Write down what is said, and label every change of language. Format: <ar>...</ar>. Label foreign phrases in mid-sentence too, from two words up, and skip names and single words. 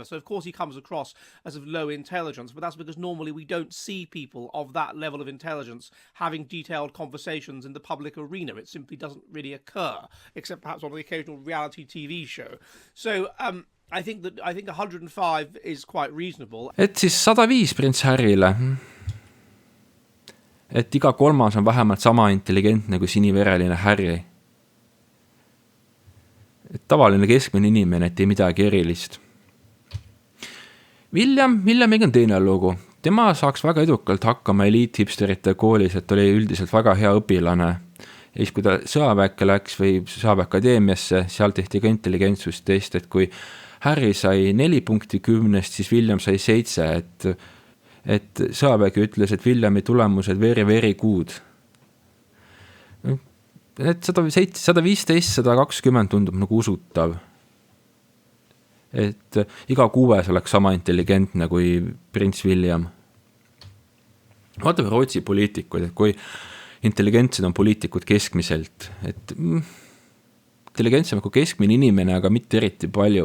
<en>So of course he comes across as of low intelligence, but that's because normally we don't see people of that level of intelligence having detailed conversations in the public arena. It simply doesn't really occur, except perhaps on the occasional reality TV show. So I think 105 is quite reasonable.</en> <et>Et siis 105 Prince Harryle. Et iga kolmas on vähemalt sama intelligentne kui sinivereline Harry. Et tavaline keskmine inimene, et ei midagi erilist. Williamiga on teine lugu. Tema saaks väga edukalt hakkama eliithipsterite koolis, et oli üldiselt väga hea õpilane. Ja siis, kui ta sõjaväkke läks või sõjaväeakadeemiasse, seal tehti ka intelligentsustest, et kui Harry sai 4 punkti 10, siis William sai 7, et sõjavägi ütles, et Williami tulemused</et> <en>very good.</en> <et>Et 115, 120 tundub nagu usutav. Et iga 6 oleks sama intelligentne kui Prince William. Vaatame Rootsi poliitikud, et kui intelligentsed on poliitikud keskmiselt, et intelligentsem kui keskmine inimene, aga mitte eriti palju.</et>